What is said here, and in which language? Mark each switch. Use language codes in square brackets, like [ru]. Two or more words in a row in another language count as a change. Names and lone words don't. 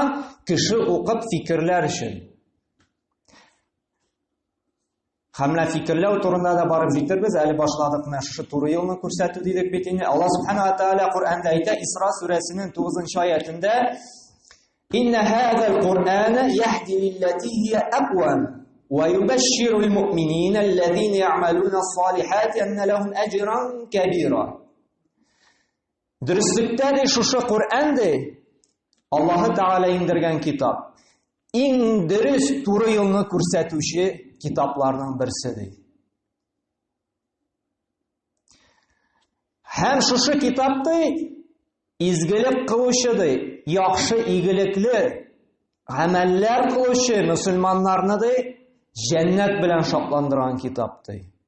[tt] Кеше укып фикерләр өчен. Һәм фикерләү турында да барып җитербез, әле башладык менә шушы туры юлны күрсәтү дидек бит инде. Аллаһ Субханаһу Тәгалә Куръанда әйтә, Исра сүрәсенең 9нчы аятында: [ar] "إن هذا القرآن يهدي للتي هي أقوم ويبشر المؤمنين الذين يعملون الصالحات أن لهم أجرا كبيرا." [tt] Дөрестлектә ди шушы Куръан ди Аллаһы Тәгалә индергән китап. Иң дөрес туры юлны күрсәтүче китапларның берсе. Һәм шушы китапты изгелек кылучы, яхшы игелекле гамәлләр кылучы мөселманнарны җәннәт белән шатландырган китапты.